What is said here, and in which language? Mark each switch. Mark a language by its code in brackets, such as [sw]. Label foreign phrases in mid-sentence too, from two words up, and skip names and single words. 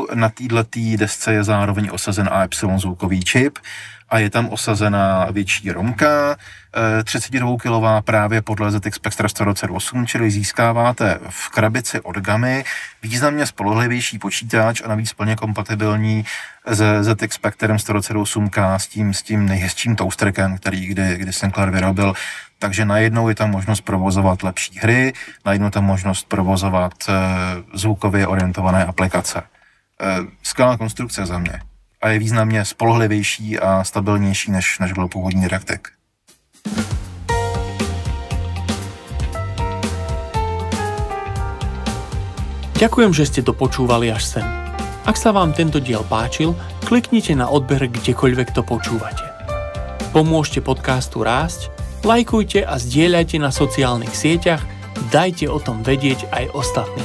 [cs] Na této desce je zároveň osazen AY zvukový čip a je tam osazena větší romka, 32 kg právě podle ZX Spectra 128, čili získáváte v krabici od Gamy významně spolehlivější počítač a navíc plně kompatibilní se ZX Spectrem 128K s tím nejhezčím toasterkem, který kdy Sinclair vyrobil. Takže najednou je tam možnost provozovat lepší hry, najednou tam možnost provozovat zvukově orientované aplikace. Skvělá konstrukce za mě. A je významně spolehlivější a stabilnější, než byl původní Didactic. [sk] Ďakujem, že ste to počúvali až sem. Ak sa vám tento diel páčil, kliknite na odber kdekoľvek to počúvate. Pomôžte podcastu rásť, lajkujte a zdieľajte na sociálnych sieťach, dajte o tom vedieť aj ostatným.